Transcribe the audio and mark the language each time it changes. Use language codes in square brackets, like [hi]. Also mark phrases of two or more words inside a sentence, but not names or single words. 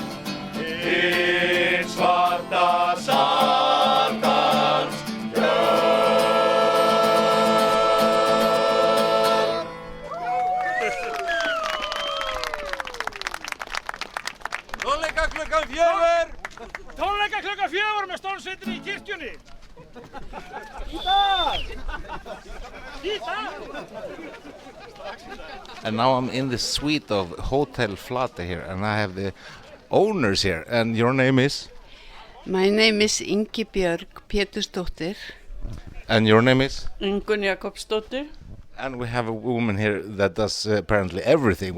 [is] Hið svarta Satans jörð. Tónleika klukkan 4. Tónleika klukkan 4 með Stormsveitinni í kirkjunni. Í dag! [en] And now I'm in the suite of Hotel Flatey here, and I have the owners here. And your name is? My name is Ingibjörg Pétursdóttir. And your name is? Ingunn Jakobsdóttir. And we have a woman here that does apparently everything.